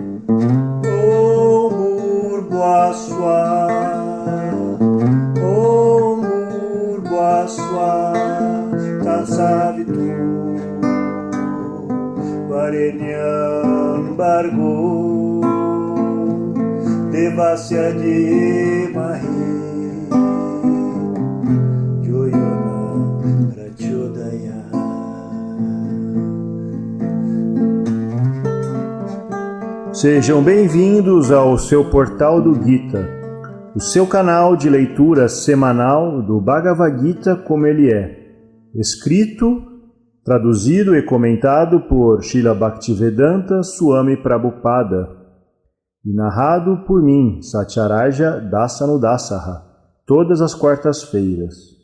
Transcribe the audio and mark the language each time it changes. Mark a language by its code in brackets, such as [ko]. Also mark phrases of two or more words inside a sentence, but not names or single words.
[sa] Om Bhurbhuvaswah, Om Bhurbhuvaswah, Tatsavitur Varenyam Bhargo Devasya Dhimahi Yo Yona Prachodaya. [pt] Sejam bem-vindos ao seu Portal do Gita, o seu canal de leitura semanal do Bhagavad Gita como ele é, escrito, traduzido e comentado por Srila Bhaktivedanta Swami Prabhupada e narrado por mim, Satyaraja Dasanudasaha, todas as quartas-feiras.